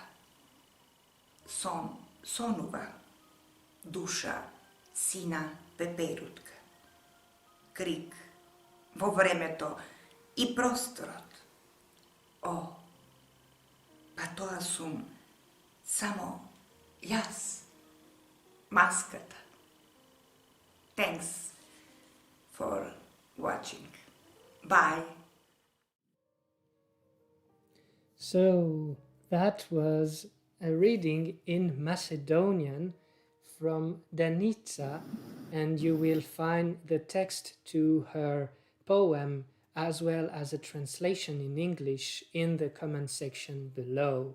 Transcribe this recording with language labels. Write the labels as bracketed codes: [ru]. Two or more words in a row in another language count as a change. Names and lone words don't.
[mk] Сон, сонува, душа, сина, пеперутка. Крик во времето и просторот. О, па тоа сум само јас, маската. [en] Thanks for watching. Bye. So that was a reading in Macedonian from Danica, and you will find the text to her poem as well as a translation in English in the comment section below.